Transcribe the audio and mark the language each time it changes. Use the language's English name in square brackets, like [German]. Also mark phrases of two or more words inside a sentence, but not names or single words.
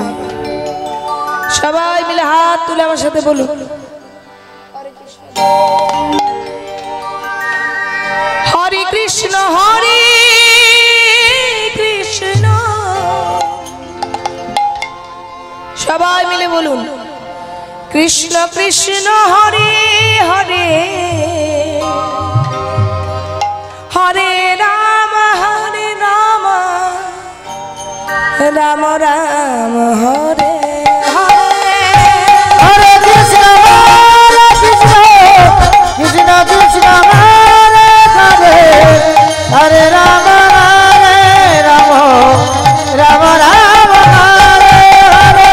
[Bangla] সবাই মিলে হাত তুলে আমার সাথে বলুন, [Sanskrit] হরে কৃষ্ণ হরে কৃষ্ণ। [Bangla] সবাই মিলে বলুন, [Sanskrit] কৃষ্ণ কৃষ্ণ হরে হরে, হরে রাম রাম রাম হরে হরে। হরে কৃষ্ণ, কৃষ্ণ কৃষ্ণ, হরে হরে, হরে রাম রাম, রাম রাম হরে হরে।